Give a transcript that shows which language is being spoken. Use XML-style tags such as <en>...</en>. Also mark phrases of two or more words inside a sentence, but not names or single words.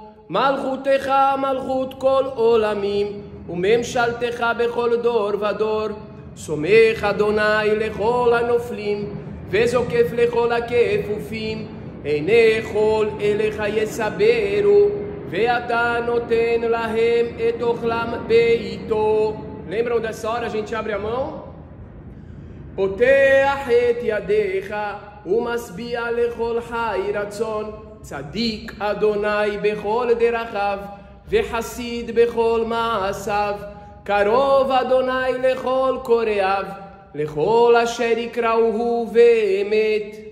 <he>מלכותך מלכות כל עולמים, וממשלתך בכל דור ודור. סומך אדוני לכל הנופלים, וזוקף לכל הכפופים. עיני כל אליך יסברו, ואתה נותן להם את אוכלם בעיתו.</he> <pt>Lembram dessa hora? A gente abre a mão.</pt> <he>פותח את ידיך, ומשביע לכל חי רצון. צדיק אדוני בכל דרכיו, וחסיד בכל מעשיו. קרוב אדוני לכל קוראיו, לכל אשר יקראוהו באמת.</he>